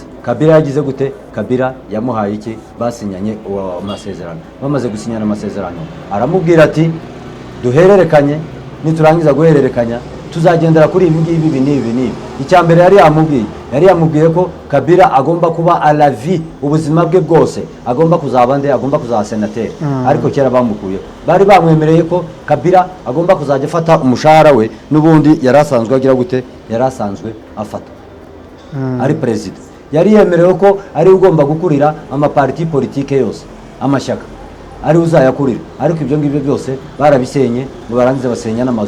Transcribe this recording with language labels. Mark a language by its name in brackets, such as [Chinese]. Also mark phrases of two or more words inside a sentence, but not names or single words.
[Kinyarwanda] Kabila yagize gute? Kabila yamuhaye iki? Basinyanye amasezerano. Bamaze gusinyana amasezerano aramubwira ati duhererekanye, niturangiza guhererekanya tuzagendera kuri ibi ngibi. Icyambere yari yamubwiye ko Kabila agomba kuba [French] à la vie, [Kinyarwanda] ubuzima bwe bwose agomba kuzaba senateri. Ariko kera bamukuye, bari bamwemereye ko Kabila agomba kuzajya afata umushahara we n'ubundi yarasanzwe agira gute, yarasanzwe afata ari president. Yari yemerewe ko ari ugomba gukurira amaparti politike yose, amashyaka ari uzayakurira, ariko ibyo ngibyo byose barabisenye ngo barangize basenya n'amazu.